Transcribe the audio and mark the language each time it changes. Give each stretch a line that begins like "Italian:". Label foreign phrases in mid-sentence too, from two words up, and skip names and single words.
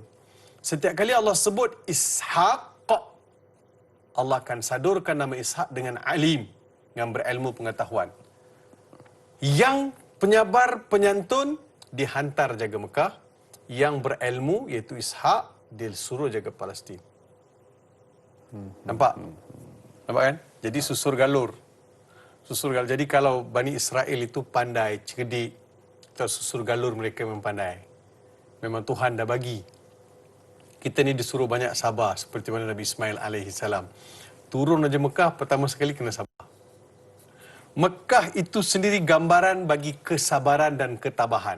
Malay: Setiap kali Allah sebut Ishaq, Allah akan sadurkan nama Ishaq dengan alim, yang berilmu pengetahuan. Yang penyabar penyantun dihantar jaga Mekah, yang berilmu iaitu Ishaq disuruh jaga Palestin. Nampak? Nampak kan? Jadi susur galur. Susur galur. Jadi kalau Bani Israel itu pandai, cerdik, atau susur galur mereka memang pandai. Memang Tuhan dah bagi. Kita ni disuruh banyak sabar seperti mana Nabi Ismail
Arabic: alaihi salam.
Malay: Turun aja Mekah pertama sekali kena sabar. Mekah itu sendiri gambaran bagi kesabaran dan ketabahan.